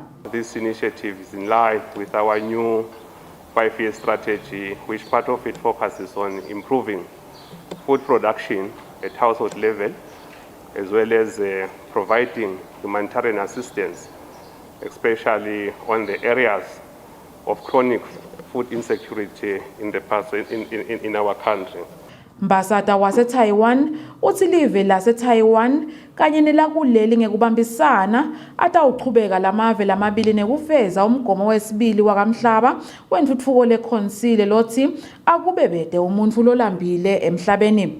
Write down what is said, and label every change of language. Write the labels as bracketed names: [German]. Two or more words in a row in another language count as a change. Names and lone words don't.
[English] This initiative is in line with our new 5-year strategy, which part of it focuses on improving food production at household level, as well as providing humanitarian assistance, especially on the areas of chronic food insecurity in our country. [Swati] Mbasata wase-Taiwan uthi live lase-Taiwan kanye nelakuleli ngekubambisana atawuqhubeka lamave lamabili nekufeza umgomo wesibili wakamhlaba wentuthuko leKhonsile lothi akube bede umuntu lolambile emhlabeni.